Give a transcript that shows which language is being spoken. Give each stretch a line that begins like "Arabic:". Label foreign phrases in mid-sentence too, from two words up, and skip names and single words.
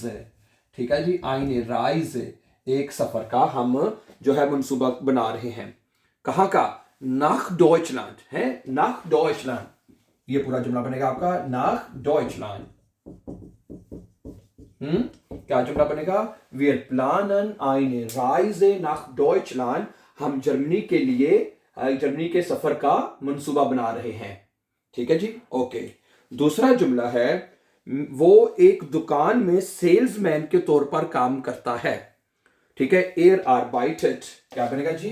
Hindi: ठीक है जी,
German: eine Reise,
Hindi: एक सफर का हम जो है मंसूबा बना रहे हैं। कहाँ का?
German: nach Deutschland
Hindi: है।
German: nach Deutschland,
Hindi: ये पूरा जुमला बनेगा आपका
German: nach Deutschland.
Hindi: क्या जुमला बनेगा?
German: Wir planen eine Reise nach Deutschland।
Hindi: हम जर्मनी के लिए जर्मनी के सफर का मंसूबा बना रहे हैं। ठीक है जी, ओके। दूसरा जुमला है, वो एक दुकान में सेल्समैन के तौर पर काम करता है। ठीक है,
German: er arbeitet.
Hindi: क्या बनेगा जी?